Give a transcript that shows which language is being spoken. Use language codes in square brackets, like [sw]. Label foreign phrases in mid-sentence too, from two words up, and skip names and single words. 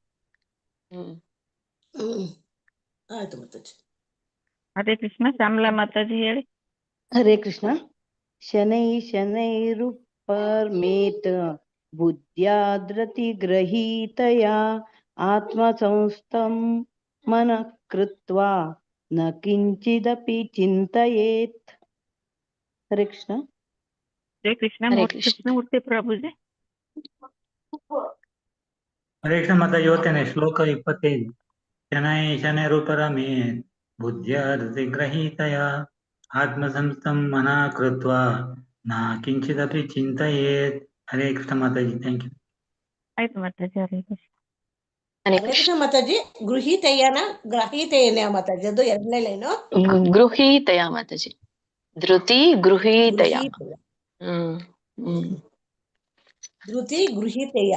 [kn] ಆಯ್ತು ಮಾತಾಜಿ. ಹರೇ ಕೃಷ್ಣ. ಶ್ಯಾಮಲಾ ಮಾತಾಜಿ ಹೇಳಿ. [sa] हरे कृष्ण। शनैरुपर्मेत् बुद्ध्याद्रति ग्रहीतया आत्म संस्थं मनः कृत्वा न किंचिदपि चिंतयेत्. [kn] ಹರೇ ಕೃಷ್ಣ. ಹರೇ ಕೃಷ್ಣ. ಕೃಷ್ಣಮೂರ್ತಿ ಪ್ರಭುಜಿ. ಹರೇ ಕೃಷ್ಣ ಮಾತಾಜಿ ಓದ್ತೇನೆ. [sa] श्लोक 25। शनैरुपरमेत् बुद्ध्याधृति ग्रहीतय आत्मसंस्थं मनः कृत्वा न किंचिदपि चिंतयेत्. [kn] ಹರೇ ಕೃಷ್ಣ ಮಾತಾಜಿ. [en] thank you. [kn] ಆಯ್ತು ಮಾತಾಜಿ. ಹರೇ ಕೃಷ್ಣ. ಹರೇ ಕೃಷ್ಣ ಮಾತಾಜಿ. ಗೃಹೀತಯ್ಯನ ಗ್ರಹೀತಯ್ಯನ ಮಾತಾಜಿ ಅದು ಎರಡನೇ ಲೈನು. [sa] गृहीतय माताजी। धृति गृहीतय. धृति गृहीतय.